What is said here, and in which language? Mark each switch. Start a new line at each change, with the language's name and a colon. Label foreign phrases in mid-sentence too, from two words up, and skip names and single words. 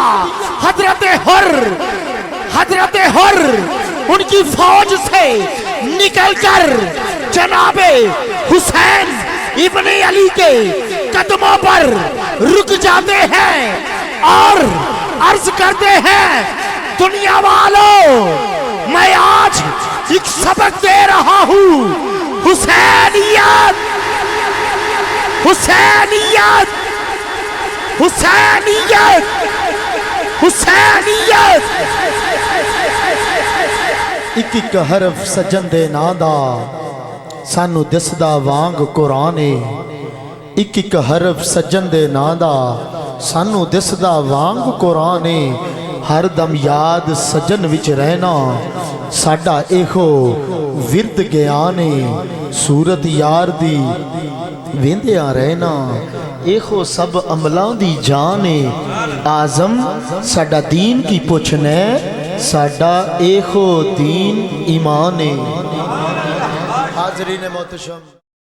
Urdu: حضرت حر ان کی فوج سے نکل کر جناب حسین ابن علی کے قدموں پر رک جاتے ہیں اور عرض کرتے ہیں, دنیا والوں میں آج ایک سبق دے رہا ہوں. حسینیت, حسینیت, حسینیت, حسینیت.
Punjabi: ایک ایک حرف سجن دے ਨਾਂ ਦਾ ਸਾਨੂੰ ਦਿਸਦਾ ਵਾਂਗ ਕੁਰਾਨ ਏ. ایک ایک حرف سجن دے ਨਾਂ ਦਾ ਸਾਨੂੰ ਦਿਸਦਾ ਵਾਂਗ ਕੁਰਾਨ ਏ. ہر دم یاد سجن وچ رہنا ساڈا ایہو ورد گیان ਏ. صورت یار دی ویندیاں رہنا ایہو سب عملاں دی جان ਏ. آزم ساڈا دین کی پوچھنے ساڈا ایہو دین ایمان ਏ.
Urdu: حاضرین محتشم.